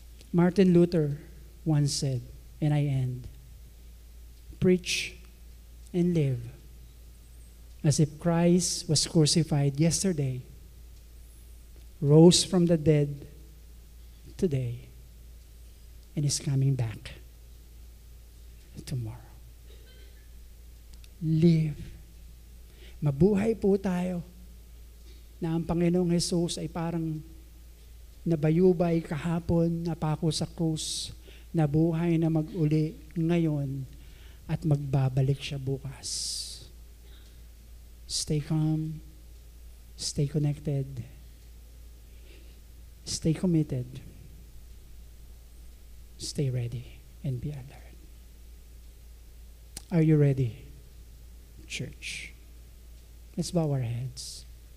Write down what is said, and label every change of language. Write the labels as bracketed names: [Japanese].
[English] Martin Luther once said, and I end, preach and live as if Christ was crucified yesterday, rose from the dead today, and is coming back tomorrow. Live. [Filipino] Mabuhay po tayo na ang Panginoong Jesus ay parang nabayubay kahapon, napako sa krus, nabuhay na mag-uli ngayon, at magbabalik siya bukas. [English] Stay calm, stay connected, stay committed, stay ready, and be alert. Are you ready, church? Let's bow our heads.